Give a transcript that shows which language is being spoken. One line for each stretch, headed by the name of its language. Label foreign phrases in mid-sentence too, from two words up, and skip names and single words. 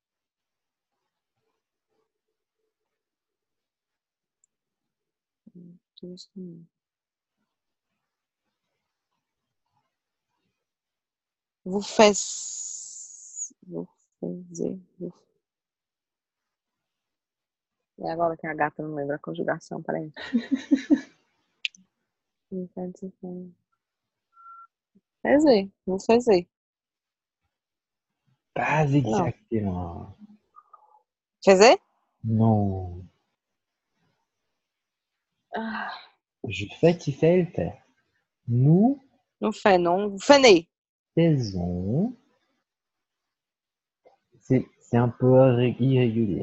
French: Vous faites... Vous faisiez... Vous...
Portuguese: E agora que a gata não lembra a conjugação, peraí. Fazer, vou fazer.
French: Pas
Portuguese: Não.
French: exactement.
Portuguese: Fazer?
French: Non. Ah, Je fais, tu fais, elle fait. Nous não fait, não. Vous faites. faisons. C'est un peu irrégulier.